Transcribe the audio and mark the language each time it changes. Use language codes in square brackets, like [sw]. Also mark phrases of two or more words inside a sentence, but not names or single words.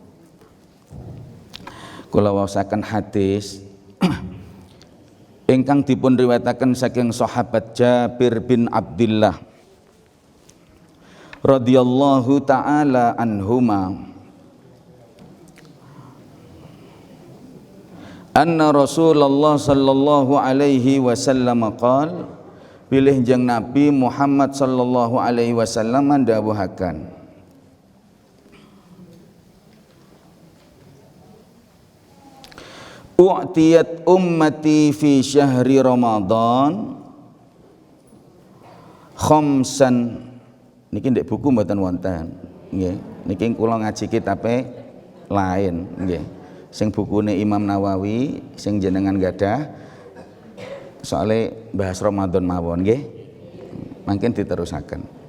[jv] Kula waosaken hadis ingkang dipun riwayataken saking sahabat Jabir bin Abdullah [ar] رضي الله تعالى عنهما أن رسول الله صلى الله عليه وسلم قال [jv] pilih jeng Nabi Muhammad [ar] صلى الله عليه وسلم [jv] ndawuhaken [ar] أعطيت أمتي في شهر رمضان خمسا [jv] niki ndek buku mboten wonten nggih niki kula ngaji kitabe lain nggih sing bukune Imam Nawawi sing jenengan gadah soalnya bahas Ramadan mawon nggih mangken diterusaken